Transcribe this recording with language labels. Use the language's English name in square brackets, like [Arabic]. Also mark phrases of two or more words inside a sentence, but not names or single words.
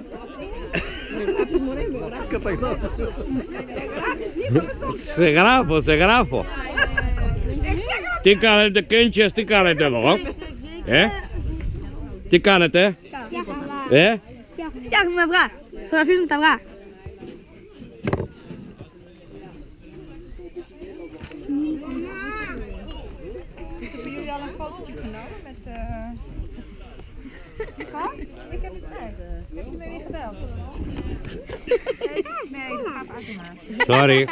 [Greek] Απ' τις μωρές μου γράφεις. Καταγράφεις. Γράφεις λίγο με το... Σε γράφω. Τι κάνετε, Κέντσες, τι κάνετε εδώ? Τι κάνετε? Φτιάχνουμε αυγά. Σογραφίζουμε τα αυγά. [Dutch] Dus hebben jullie al een fotootje genomen met... Wat? Ik heb het net. Heb je me weer gebeld? Nee, dat gaat automatisch.